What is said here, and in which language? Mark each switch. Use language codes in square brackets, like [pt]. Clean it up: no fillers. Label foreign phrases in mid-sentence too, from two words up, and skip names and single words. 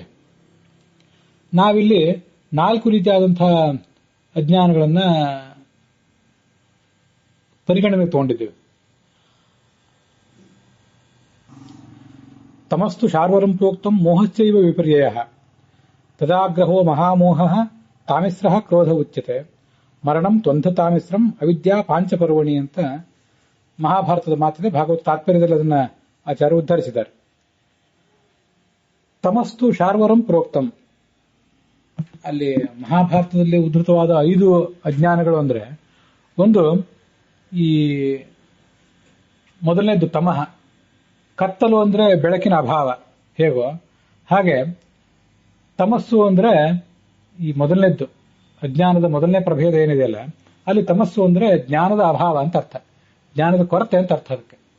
[kn] ನಾವಿಲ್ಲಿ 4 ರೀತಿಯಾದಂತಹ ಅಜ್ಞಾನಗಳನ್ನ ಪರಿಗಣನೆಗೆ ತಗೊಂಡಿದ್ದೇವೆ. [sa] ತಮಸ್ತು ಶಾರ್ವರಂ ಪ್ರೋಕ್ತಂ ಮೋಹಶ್ಚೈವ ವಿಪರ್ಯಯಃ ತದಾಗ್ರಹೋ ಮಹಾಮೋಹಃ ತಾಮಿಸ್ರಃ ಕ್ರೋಧ ಉಚ್ಯತೆ ಮರಣಂ ತ್ವಂಧ ತಾಮಿಸ್ರಂ ಅವಿದ್ಯಾ ಪಾಂಚಪರ್ವಣಿ [kn] ಅಂತ ಮಹಾಭಾರತದ ಮಾತಿದೆ. ಭಾಗವತ ತಾತ್ಪರ್ಯದಲ್ಲಿ ಅದನ್ನ ಆಚಾರ್ಯ ಉದ್ಧರಿಸಿದ್ದಾರೆ. [sa] ತಮಸ್ತು ಶಾರ್ವರಂ ಪ್ರೋಕ್ತಂ, [kn] ಅಲ್ಲಿ ಮಹಾಭಾರತದಲ್ಲಿ ಉದ್ಧೃತವಾದ 5 ಅಜ್ಞಾನಗಳು ಅಂದ್ರೆ, ಒಂದು ಈ ಮೊದಲನೇದು ತಮಃ, ಕತ್ತಲು ಅಂದ್ರೆ ಬೆಳಕಿನ ಅಭಾವ ಹೇಗೋ ಹಾಗೆ ತಮಸ್ಸು ಅಂದ್ರೆ ಈ ಮೊದಲನೇದ್ದು ಅಜ್ಞಾನದ ಮೊದಲನೇ ಪ್ರಭೇದ ಏನಿದೆಯಲ್ಲ, ಅಲ್ಲಿ ತಮಸ್ಸು ಅಂದ್ರೆ ಜ್ಞಾನದ ಅಭಾವ ಅಂತ ಅರ್ಥ, ಜ್ಞಾನದ ಕೊರತೆ ಅಂತ ಅರ್ಥ ಅದಕ್ಕೆ.